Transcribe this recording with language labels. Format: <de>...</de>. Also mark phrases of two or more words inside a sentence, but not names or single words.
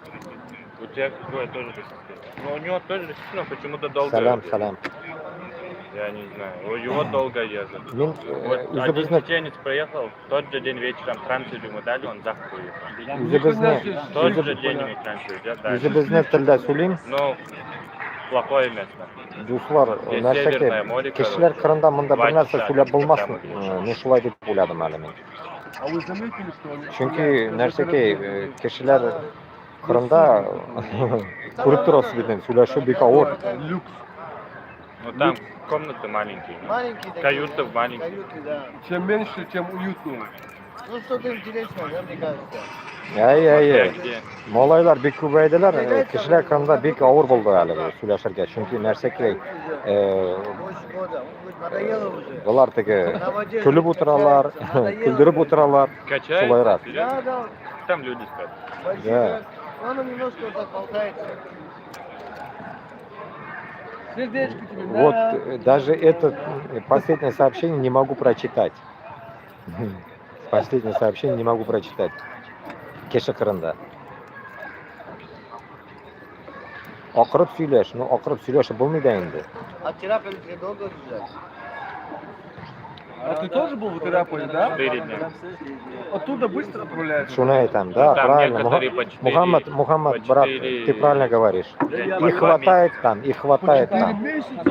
<ru>У тебя какое тоже российское? Ну, у него тоже российское, но почему-то долго.</ru> <tt>Салям, салям.</tt> <ru>Я не знаю. Его долго ехали.</ru> <tt>Мен</tt> <ru>Вот один</ru> <tt>үзебезне</tt> <ru>чеченец приехал, в тот же день вечером трансфер ему дали, он завтра уехал.</ru> <tt>үзебезне</tt> <ru>В тот же день ему трансфер идет дальше.</ru> <tt>үзебезне телдә сөйлим.</tt> <ru>Ну, плохое место.</ru> <tt>Дуслар,</tt> <ru>Здесь</ru> <tt>нәрсәке</tt> <ru>Северное море,</ru> <tt>кешеләр</tt> <ru>короче.</ru> <tt>кырында монда</tt> <ru>Два</ru> <tt>бер нәрсә</tt> <ru>часа</ru> <tt>сөйләп булмасын.</tt> <ru>там идешь.</ru> <tt>Мен шулай дип уйладым әле мин.</tt> <ru>А вы заметили, что они...</ru> <tt>Чөнки нәрсәке кешеләр кырында күреп торасыз бит, сөйләшү бик авыр.</tt> <ru>Люкс. Ну там комнаты маленькие. Маленькие такие. Каюты маленькие. Каюты, да. Чем меньше, тем уютнее. Ну, что-то интересное, да, мне кажется. Ай. Где?</ru> <tt>Малайлар бик күбәйделәр, кешеләр кырында бик авыр булды әле бу сөйләшергә. Чөнки нәрсәке</tt> <ru>Больше года. Он говорит, надоело уже.</ru> <tt>булар теге көлеп утыралар, көлдереп утыралар.</tt> <ru>Качается?</ru> <tt>Шулайрак.</tt> <ru>Серьезно? Да. Там люди спят. Большие, Да. да. Он немножко вот так болтается. Сердечко тебе, Вот даже это последнее сообщение не могу прочитать. Последнее сообщение не могу прочитать.</ru> <tt>Кеша кырында. Акырып сөйләш, ну акырып сөйләшеп булмый да инде.</tt> <ru>А Тираполье долго лежать? А ты тоже был в Тираполе, да? 4 дня. Оттуда быстро отправляется?</ru> <tt>Шуны айтам, да,</tt> <ru>Там правильно. некоторые по 4, Мухаммад, по брат, 4, ты правильно говоришь. по Их 2 хватает там, их хватает Четыре там. месяца?</ru>